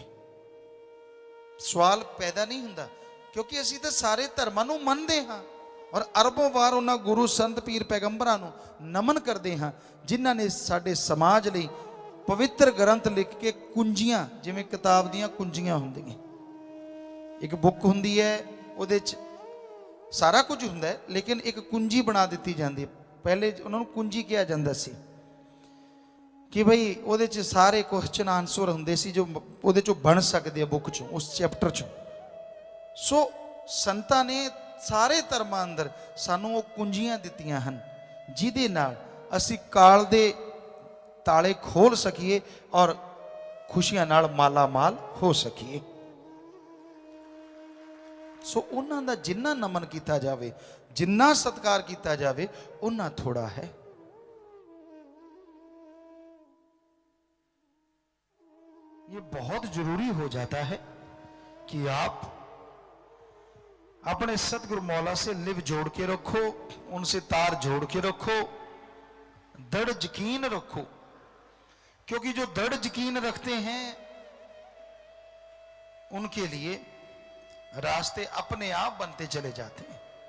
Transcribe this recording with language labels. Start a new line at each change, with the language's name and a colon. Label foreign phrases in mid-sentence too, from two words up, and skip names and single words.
Punjabi: ਸਵਾਲ ਪੈਦਾ ਨਹੀਂ ਹੁੰਦਾ, ਕਿਉਂਕਿ ਅਸੀਂ ਤੋ ਸਾਰੇ ਧਰਮਾਂ ਨੂੰ ਮੰਨਦੇ ਹਾਂ ਔਰ ਅਰਬੋਂ ਵਾਰ ਉਨ੍ਹਾਂ ਗੁਰੂ ਸੰਤ ਪੀਰ ਪੈਗੰਬਰਾਂ ਨੂੰ ਨਮਨ ਕਰਦੇ ਹਾਂ, ਜਿਨ੍ਹਾਂ ਨੇ ਸਾਡੇ ਸਮਾਜ ਲਈ ਪਵਿੱਤਰ ਗ੍ਰੰਥ ਲਿਖ ਕੇ ਕੁੰਜੀਆਂ, ਜਿਵੇਂ ਕਿਤਾਬ ਦੀਆਂ ਕੁੰਜੀਆਂ ਹੁੰਦੀਆਂ, ਏਕ ਬੁੱਕ ਹੁੰਦੀ ਹੈ ਉਹਦੇ 'ਚ ਸਾਰਾ ਕੁਝ ਹੁੰਦਾ ਹੈ, ਲੇਕਿਨ ਇੱਕ ਕੁੰਜੀ ਬਣਾ ਦਿੱਤੀ ਜਾਂਦੀ ਹੈ। ਪਹਿਲੇ ਉਹਨਾਂ ਨੂੰ ਕੁੰਜੀ ਕਿਹਾ ਜਾਂਦਾ ਸੀ ਕਿ ਭਈ ਉਹਦੇ 'ਚ ਸਾਰੇ
English: question answer
Punjabi: ਹੁੰਦੇ ਸੀ ਜੋ ਉਹਦੇ 'ਚੋਂ ਬਣ ਸਕਦੇ ਆ ਬੁੱਕ 'ਚੋਂ, ਉਸ ਚੈਪਟਰ 'ਚੋਂ। ਸੋ ਸੰਤਾਂ ਨੇ ਸਾਰੇ ਧਰਮਾਂ ਅੰਦਰ ਸਾਨੂੰ ਉਹ ਕੁੰਜੀਆਂ ਦਿੱਤੀਆਂ ਹਨ ਜਿਹਦੇ ਨਾਲ ਅਸੀਂ ਕਾਲ ਦੇ ਤਾਲੇ ਖੋਲ ਸਕੀਏ ਔਰ ਖੁਸ਼ੀਆਂ ਨਾਲ ਮਾਲਾ ਮਾਲ ਹੋ ਸਕੀਏ। ਸੋ ਉਹਨਾਂ ਦਾ ਜਿੰਨਾ ਨਮਨ ਕੀਤਾ ਜਾਵੇ, ਜਿੰਨਾ ਸਤਿਕਾਰ ਕੀਆ ਜਾਏ ਉੰਨਾ ਥੋੜ੍ਹਾ ਹੈ।
Hindi: ये बहुत जरूरी हो जाता है कि आप अपने सतगुरु मौला से लिव जोड़ के रखो, उनसे तार जोड़ के रखो, दृढ़ यकीन रखो, क्योंकि जो दृढ़ यकीन रखते हैं उनके लिए रास्ते अपने आप बनते चले जाते हैं।